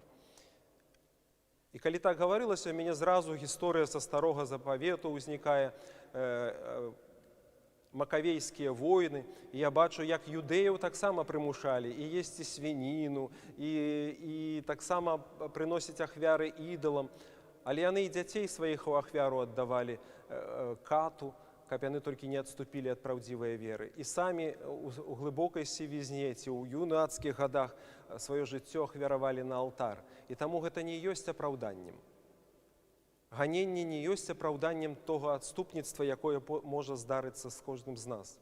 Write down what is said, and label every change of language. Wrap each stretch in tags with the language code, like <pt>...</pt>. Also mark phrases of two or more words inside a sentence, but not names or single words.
<uk>І коли так говорилося, у мене зразу історія зі Старого Заповіту виникає, Маковейські війни, і я бачу, як юдеїв так само примушали, і їсти свинину, і так само приносять ахвяри ідолам, але вони і дітей своїх у ахвяру віддавали кату,</uk> <be>каб яны толькі не адступілі ад праўдзівай веры. І самі у глыбокай сівізні ці ў юнацкіх гадах сваё жыццё ахвяравалі на алтар. І таму гэта не ёсць апраўданнем. Ганенне не ёсць апраўданнем того адступніцтва, якое можа здарыцца з кожным з нас.</be>